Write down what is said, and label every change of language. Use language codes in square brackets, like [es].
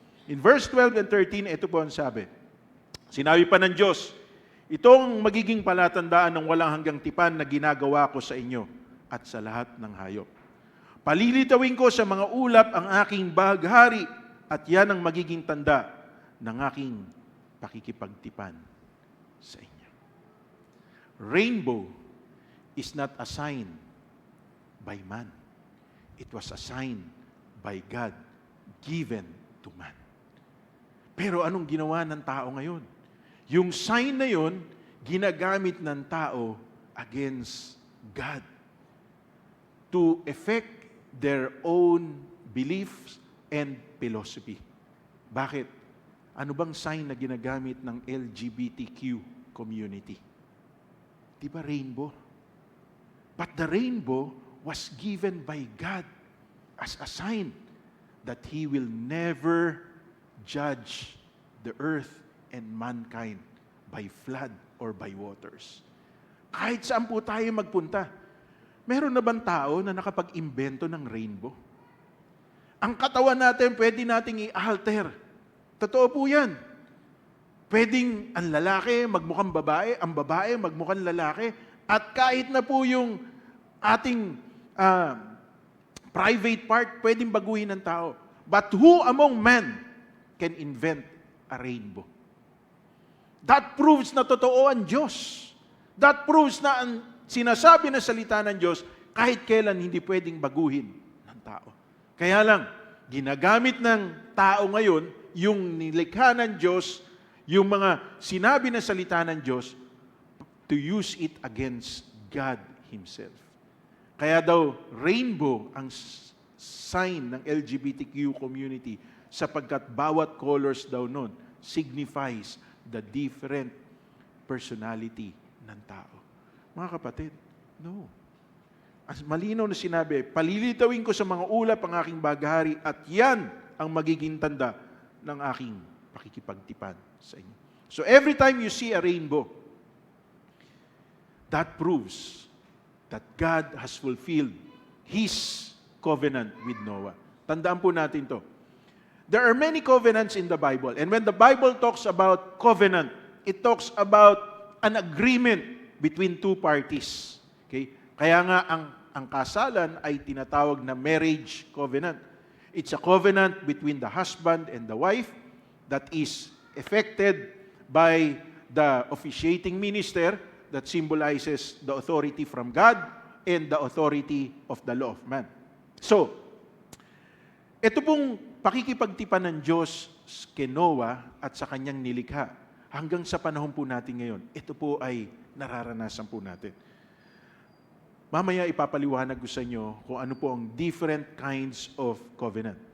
[en] In verse 12 and 13, [tl] ito po ang sabi. Sinabi pa ng Diyos, itong magiging palatandaan ng walang hanggang tipan na ginagawa ko sa inyo at sa lahat ng hayop. Palilitawin ko sa mga ulap ang aking bahaghari at yan ang magiging tanda ng aking pakikipagtipan sa inyo. [en] Rainbow is not a sign by man. It was a sign by God given to man. [tl] Pero anong ginawa ng tao ngayon? Yung sign na yon, ginagamit ng tao [en] against God to effect their own beliefs and philosophy. [tl] Bakit? Ano bang sign na ginagamit ng LGBTQ community? Di ba rainbow? [en] But the rainbow was given by God as a sign that He will never judge the earth and mankind by flood or by waters. [tl] Kahit saan po tayo magpunta, meron na bang tao na nakapag-imbento ng rainbow? Ang katawan natin, pwede nating i-alter. Totoo po yan. Pwedeng ang lalaki magmukhang babae, ang babae magmukhang lalaki, at kahit na po yung ating private part, pwedeng baguhin ng tao. [en] But who among men can invent a rainbow? That proves [tl] na totoo ang Diyos. That proves na ang sinasabi na salita ng Diyos, kahit kailan hindi pwedeng baguhin ng tao. Kaya lang, ginagamit ng tao ngayon, yung nilikha ng Diyos, yung mga sinabi na salita ng Diyos, [en] to use it against God Himself. [tl] Kaya daw, rainbow ang sign ng LGBTQ community sapagkat bawat colors daw nun [en] signifies the different personality [tl] ng tao. Mga kapatid, no. As malinaw na sinabi, palilitawin ko sa mga ulap ang aking baghari at yan ang magiging tanda ng aking pakikipagtipan sa inyo. [en] So every time you see a rainbow, that proves that God has fulfilled His covenant with Noah. [tl] Tandaan po natin to. [en] There are many covenants in the Bible. And when the Bible talks about covenant, it talks about an agreement between two parties. Okay? [tl] Kaya nga ang kasalan ay tinatawag na marriage covenant. [en] It's a covenant between the husband and the wife that is effected by the officiating minister that symbolizes the authority from God and the authority of the law of man. [tl] So, ito pong pakikipagtipan ng Diyos kay Noah at sa kanyang nilikha hanggang sa panahon po natin ngayon, ito po ay nararanasan po natin. Mamaya ipapaliwanag ko sa inyo kung ano po ang [en] different kinds of covenant.